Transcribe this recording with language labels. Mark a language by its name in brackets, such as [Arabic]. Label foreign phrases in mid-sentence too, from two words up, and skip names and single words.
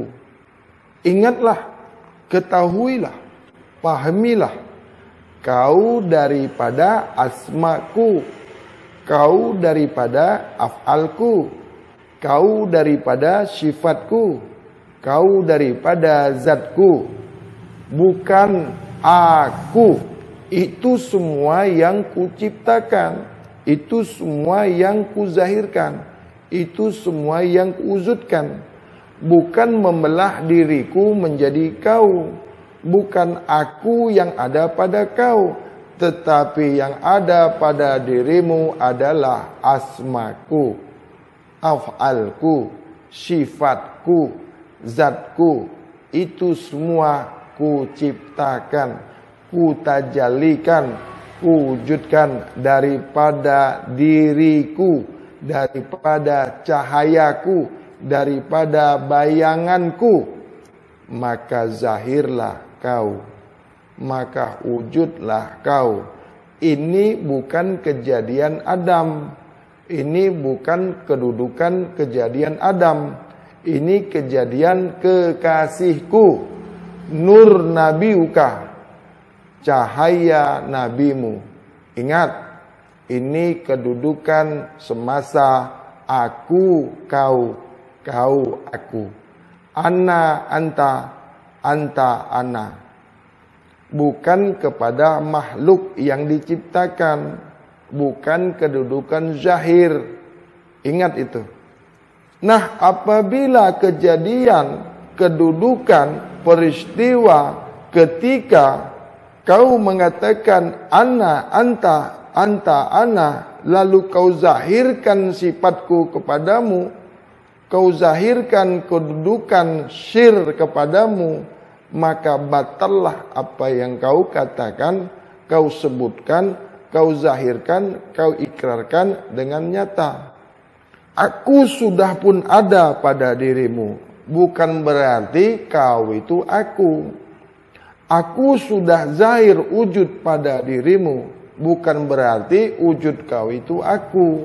[Malay] Ingatlah, ketahuilah, pahamilah. Kau daripada asmaku. Kau daripada af'alku. Kau daripada sifatku. Kau daripada zatku, bukan aku. Itu semua yang kuciptakan, itu semua yang kuzahirkan, itu semua yang kuwujudkan. Bukan membelah diriku menjadi kau, bukan aku yang ada pada kau, tetapi yang ada pada dirimu adalah asmaku, af'alku, sifatku, zatku. Itu semua ku ciptakan, ku tajalikan, ku wujudkan daripada diriku, daripada cahayaku, daripada bayanganku. Maka zahirlah kau, maka wujudlah kau. Ini bukan kejadian Adam, ini bukan kedudukan kejadian Adam. Ini kejadian kekasihku, [Arabic] نور نبيك, [Malay] cahaya nabimu. Ingat, ini kedudukan semasa aku, kau, kau, aku. [Arabic] أنا، أنت، أنت، أنا. [Malay] Bukan kepada makhluk yang diciptakan, bukan kedudukan zahir. Ingat itu. Nah, apabila kejadian, kedudukan, peristiwa ketika kau mengatakan [Arabic] أنا، أنت، أنت، أنا, [Malay] lalu kau zahirkan sifatku kepadamu, kau zahirkan kedudukan syir kepadamu, maka batallah apa yang kau katakan, kau sebutkan, kau zahirkan, kau ikrarkan dengan nyata. Aku sudah pun ada pada dirimu, bukan berarti kau itu aku. Aku sudah zahir wujud pada dirimu, bukan berarti wujud kau itu aku.